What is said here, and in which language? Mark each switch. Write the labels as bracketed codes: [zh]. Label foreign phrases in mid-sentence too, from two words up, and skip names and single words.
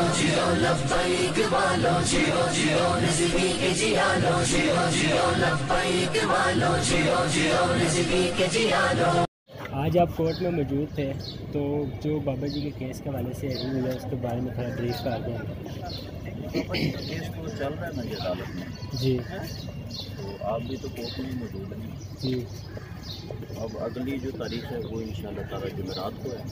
[ur] جیو لبیک والو، جیو جیو رضوی کے جیا لو، جیو جیو لبیک والو، جیو جیو رضوی کے جیا لو. آج آپ کورٹ میں موجود تھے تو جو بابا جی کے کیس کے حوالے سے ہیئرنگ ہوئی ہے اس کے بارے میں تھوڑا بریف کر دیں۔ بابا جی کا کیس تو چل رہا ہے نا جی عدالت میں، جی تو آپ بھی تو کورٹ میں موجود ہیں جی اب اگلی جو تاریخ ہے وہ انشاءاللہ تعالیٰ جمعرات کو ہے،